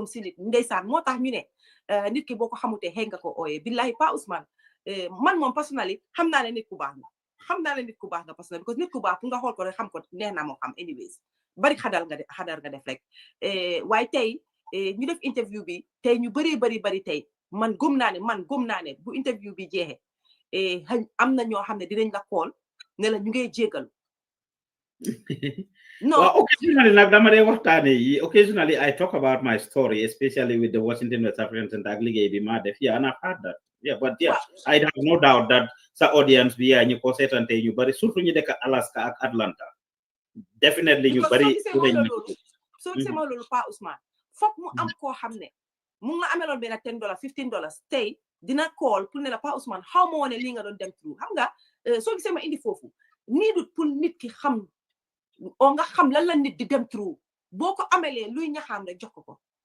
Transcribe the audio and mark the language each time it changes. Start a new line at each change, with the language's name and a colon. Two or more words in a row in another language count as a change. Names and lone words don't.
Wolof: si nit ndeysaan moo tax ñu ne nit ki boo ko xamutee xëy nga ko ooyee billahi Pa Ousman man moom personnally xam naa ne nit ku baax nga personnally because nit ku baax pour nga xool ko rek xam ko neex na moo xam anyways bari xadar nga def rek waaye tey ñu def interview bi tey ñu bari tey man gëm naa ne bu interview bi jeexee am na ñoo xam ne dinañ la call ne la ñu ngay jégalu no occasionally nag dama dee waxtaane yi
English: occasionally I talk about my story especially with the Washington West African Center
Wolof: ak liggéey bi maa def
English: and I've heard that but I have no doubt that
Wolof: sa audience bi ñu ko seetante ñu bari surtout ñu dëkk Alaska ak Atlanta definitely ñu bari soo gisee ma loolu Pa Ousman foog mu am koo xam ne mu nga ameloon benn $10 $15 tey dina call pour ne la Pa Ousman xaw ma woon ne lii nga doon dem through xam nga soo gisee ma indi foofu nii du pour nit ki xam o nga xam lan la nit di dem through boo ko amelee luy ñaxaam rek jox ko